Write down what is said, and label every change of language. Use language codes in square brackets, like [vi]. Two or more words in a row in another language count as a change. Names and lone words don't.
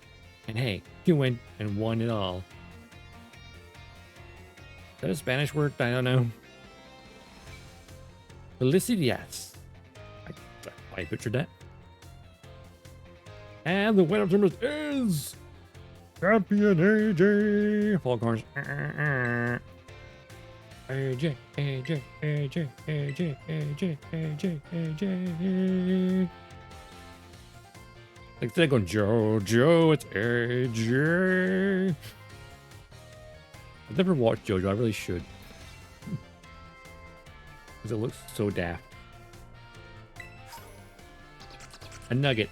[en] And hey, you went and won it all. Is that a Spanish word? I don't know. Felicitas. I butchered that. And the winner is Champion AJ. Foghorns. AJ, AJ, AJ, AJ, AJ, AJ, AJ. Like they're going, Joe, it's AJ. I've never watched JoJo. I really should. Because it looks so daft. A nugget.